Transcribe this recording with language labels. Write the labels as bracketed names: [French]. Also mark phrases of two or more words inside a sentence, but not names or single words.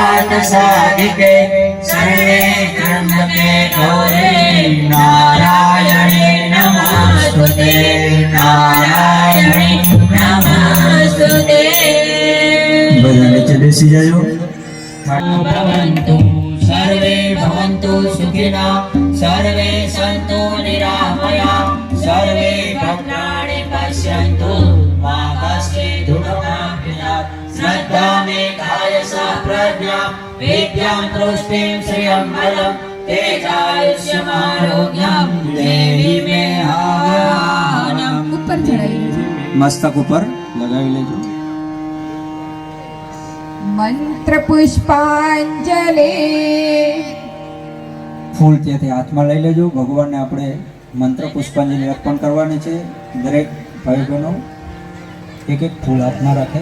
[Sanskrit] साधिके सर्वे त्र्यंबके गौरी नारायणे नमोस्तुते नारायणे नमोस्तुते [Gujarati] બધા નીચે બેસી જાજો [Sanskrit] भवन्तु सर्वे भवन्तु सुखिनः सर्वे सन्तु निरामया सर्वे भद्राणि पश्यन्तु मा कश्चित् दुःखमाप्नुयात् श्रद्धा मेघाय सा प्रज्ञा विद्यां तुष्टिं श्रियं बलं तेजायुष्यमारोग्यं देवी मे आनम् [Gujarati] ઉપર ચડાવી લેજો મસ્તક ઉપર લગાવી લેજો મંત્ર પુષ્પાંજલિ ફૂલ ત્યાંથી હાથમાં લઈ લેજો ભગવાનને આપણે મંત્ર પુષ્પાંજલિ અર્પણ કરવાની છે દરેક ભાઈ બહેનો એક એક ફૂલ હાથમાં રાખે